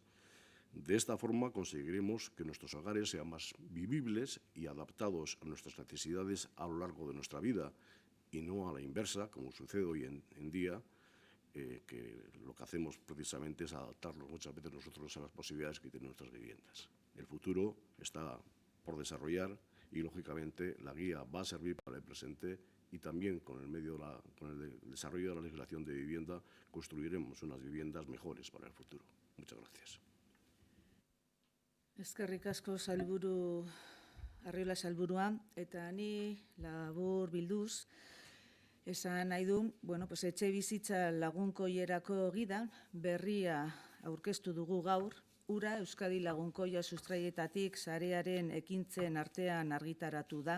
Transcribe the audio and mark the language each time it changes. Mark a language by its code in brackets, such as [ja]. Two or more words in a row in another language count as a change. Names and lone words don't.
[es] De esta forma conseguiremos que nuestros hogares sean más vivibles y adaptados a nuestras necesidades a lo largo de nuestra vida, y no a la inversa, como sucede hoy en día, que lo que hacemos precisamente es adaptarnos muchas veces nosotros a las posibilidades que tienen nuestras viviendas. El futuro está por desarrollar y, lógicamente, la guía va a servir para el presente, y también con el desarrollo de la legislación de vivienda construiremos unas viviendas mejores para el futuro. Muchas gracias. [eu] Eskerrik asko Arriola sailburua, eta ni labur bilduz esan nahi du, etxe bizitza lagunkoierako gida berria aurkeztu dugu gaur, ura Euskadi Lagunkoia sustraietatik sarearen ekintzen artean argitaratu da.